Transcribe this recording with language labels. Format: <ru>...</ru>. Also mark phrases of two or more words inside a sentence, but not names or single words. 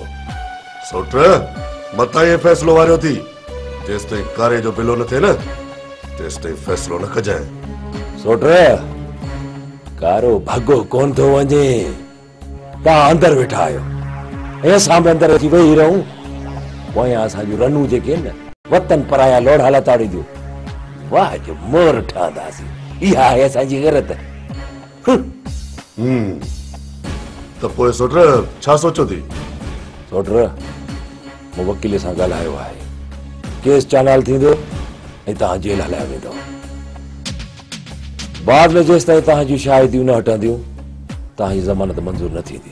<sd>सोट मता ये फैसलो वारियो थी, जेसिताईं कारे जो बिलो न थिए न तेसिताईं फैसलो न कजांइ। सोट कारो भगो कोन थो वञे, तव्हां अंदरि वेठा आहियो ऐं असां बि अंदरि अची वेही रहूं। पोयां असांजूं रनूं जेके न वतन पराया लोढ़ा लताड़ींदियूं, वाह जो मोर ठहंदासीं। इहा आहे असांजी गरत। त पोइ सोट छा सोचो थी? सोट मूं वकील सां ॻाल्हायो आहे, केस चालाल थींदो ऐं तव्हां जेल हलाया वेंदो। बाद में जेसिताईं तव्हांजूं शाहिदियूं न हटंदियूं तव्हांजी ज़मानत मंज़ूर न थींदी।</sd>